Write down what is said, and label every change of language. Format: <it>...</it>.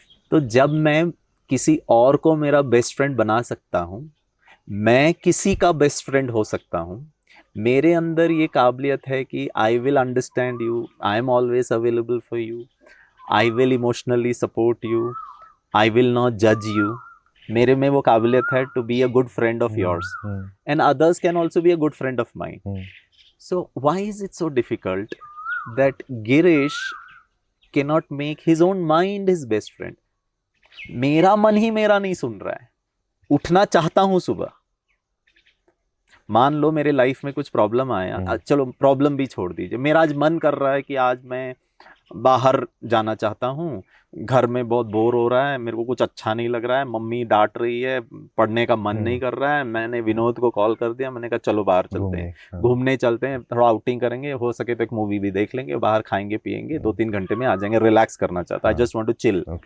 <hi>तो जब मैं किसी और को मेरा बेस्ट फ्रेंड बना सकता हूं, मैं किसी का बेस्ट फ्रेंड हो सकता हूं, मेरे अंदर ये काबिलियत है कि</hi> <en>I will understand you, I am always available for you, I will emotionally support you, I will not जज you.</en> <hi>मेरे में वो काबिलियत है</hi> <en>To be a good friend of yours, and others can also be a good friend of mine. So why is it so difficult that Girish cannot make his own mind his best friend?</en> <hi>मेरा मन ही मेरा नहीं सुन रहा है। उठना चाहता हूं सुबह, मान लो मेरे लाइफ में कुछ प्रॉब्लम आया, चलो प्रॉब्लम भी छोड़ दीजिए, मेरा आज मन कर रहा है कि आज मैं बाहर जाना चाहता हूँ, घर में बहुत बोर हो रहा है, मेरे को कुछ अच्छा नहीं लग रहा है, मम्मी डांट रही है, पढ़ने का मन नहीं कर रहा है, मैंने विनोद को कॉल कर दिया, मैंने कहा चलो बाहर चलते हैं, घूमने चलते हैं, थोड़ा आउटिंग करेंगे, हो सके तो एक मूवी भी देख लेंगे, बाहर खाएंगे पिएंगे, 2-3 घंटे में आ जाएंगे, रिलैक्स करना चाहता है,</hi> <en>Just want to chill.</en>